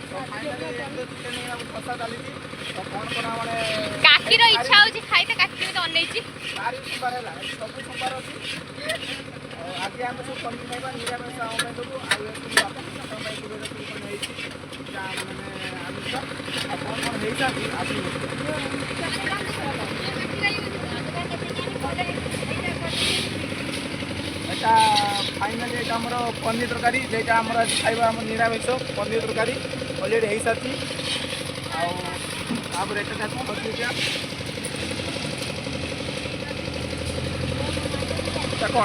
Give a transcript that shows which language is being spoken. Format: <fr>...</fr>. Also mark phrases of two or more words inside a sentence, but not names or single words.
<or>କଷା ଚାଲିଛି ତ କ'ଣ କ'ଣ ମାନେ କାକିର ଇଚ୍ଛା ହଉଛି ଖାଇତେ କାକି ତ ଅନେଇଛି ଚାରି ସୋମବାର ହେଲା ସବୁ ସୋମବାର ଅଛି ଆଜି ଆମେ ସବୁ ପନିର ଖାଇବା ନିରାମିଷ ଆମ ପାଇଁ ଦେବୁ ଆଉ ଆପଣଙ୍କ ପାଇଁ ହେଇଛି ମାନେ ଆମିଷ ଆଉ କ'ଣ କ'ଣ ହେଇଥାନ୍ତି</or> <bn>এটা ফাইনালি এটা আমার পনির তরকারি যেটা আমরা খাইবা আমার নিরামিষ পনির তরকারি অলরেডি হয়ে সারি তারপরে এটা দেখো এটা কোণ</bn>